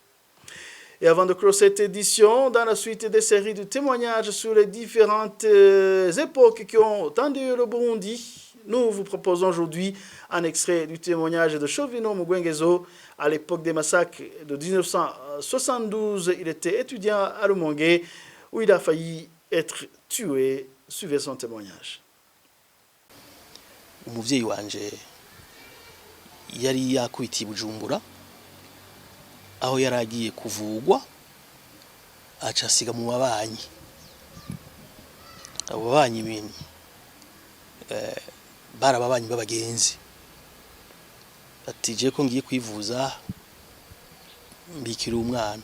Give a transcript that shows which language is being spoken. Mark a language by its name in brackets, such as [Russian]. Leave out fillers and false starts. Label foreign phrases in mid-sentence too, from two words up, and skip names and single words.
[French] Et avant de clore cette édition, dans la suite des séries de témoignages sur les différentes époques qui ont tendu le Burundi, nous vous proposons aujourd'hui un extrait du témoignage de Chauvino Mugwengezo. À l'époque des massacres de 1972, il était étudiant à Rumonge où il a failli être tué. Suivez son témoignage. [Rundi] Umuvyeyi wanje yari yakubitiye Bujumbura aho yaragiye kuvugwa aca asiga mu babanyi. Abo babanyi bini barababanyi b'abagenzi, ati je ko ngiye kwivuza mbikira umwana.